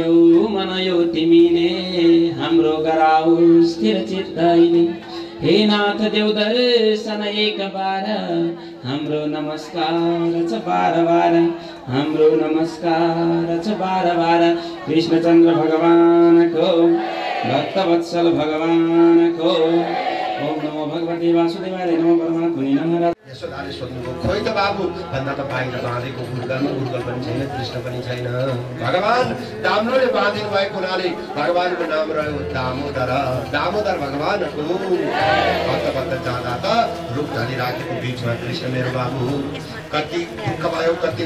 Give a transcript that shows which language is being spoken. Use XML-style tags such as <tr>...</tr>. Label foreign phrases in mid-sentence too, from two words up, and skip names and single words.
<ne>मन यो तिमीले हाम्रो गराऊ स्थिर चित्तैले हे नाथ देव दर्शन एक बार हाम्रो नमस्कार छ बार बार हाम्रो नमस्कार छ बार बार कृष्णचन्द्र भगवानको भक्तवत्सल भगवानको</ne> <sa>ओम नमो भगवते वासुदेवाय नमो परमात्मने नमः।</sa> <ne>यशोदाले सोध्नुभयो खोइ त बाबु भन्दा त बाहिर बाँधेको गुरुगल पनि छैन कृष्ण पनि छैन। भगवान दाम्रोले बाँधिनु भएको हुनाले भगवानको नाम रह्यो दामोदर। दामोदर भगवानको भक्त जाँदा त रुख ढलिराखेको बिचमा कृष्ण मेरो बाबु कति दुःख भयो कति</ne>